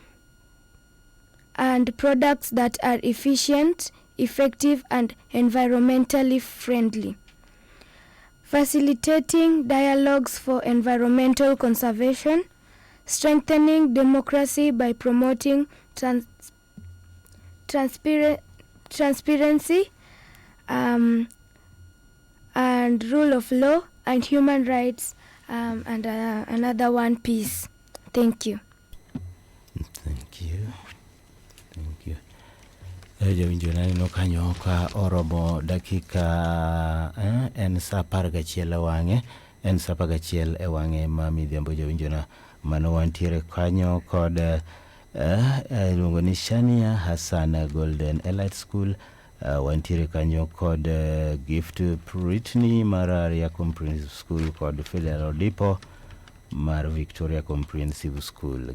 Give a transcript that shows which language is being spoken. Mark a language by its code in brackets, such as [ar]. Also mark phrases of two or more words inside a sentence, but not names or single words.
[en] products that are efficient, effective, and environmentally friendly, facilitating dialogues for environmental conservation, strengthening democracy by promoting transparency and rule of law and human rights, and another one, peace. Thank you. Thank you. [luo] Jawinjo naneno kanyo ka oromo dakika en sa 11 wang'e, en sa 11 e wang'e ma midhiambo. Jawinjo na mano wantiere kanyo kod iluongo ni Shania Hassan Golden Elite School, wantiere kanyo kod Gift Britney mar Aria Comprehensive School kod Fidel Odipo mar Victoria Comprehensive School.